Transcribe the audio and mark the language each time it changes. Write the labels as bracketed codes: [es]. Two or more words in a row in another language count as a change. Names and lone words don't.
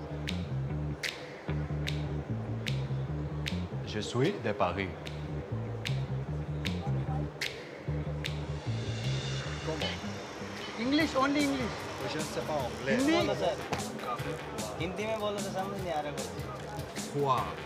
[fr] Je suis de Paris. [en] English, only English. [fr] Je ne sais pas anglais. [hi] बोलो सर हिंदी में बोलो तो समझ नहीं आ रहा कुछ [en] Wow.